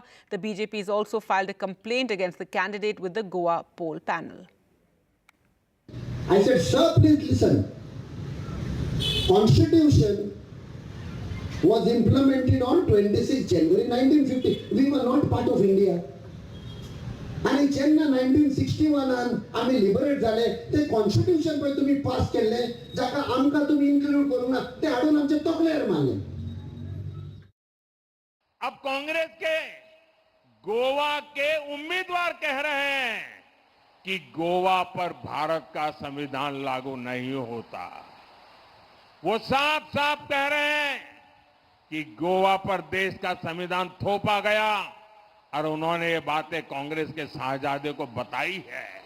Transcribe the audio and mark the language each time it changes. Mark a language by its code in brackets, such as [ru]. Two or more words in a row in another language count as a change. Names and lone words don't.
[en] The BJP has also filed a complaint against the candidate with the Goa poll panel. I said, sir, please listen. Constitution was implemented on 26 January 1950. We were not part of India. [kok] आणि जेन्ना 1961 आम्ही लिबरेट झाले ते कॉन्स्टिट्यूशन पळय तुम्ही पास केले जाका आमका तुम्ही इन्क्लूड करूंक ना ते हाडून आमचे तकलेर मारले. [hi] अब कांग्रेस के गोवा के उम्मीदवार कह रहे हैं कि गोवा पर भारत का संविधान लागू नहीं होता. वो साफ साफ कह रहे हैं कि गोवा पर देश का संविधान थोपा गया और उन्होंने ये बातें कांग्रेस के साहबजादे को बताई है.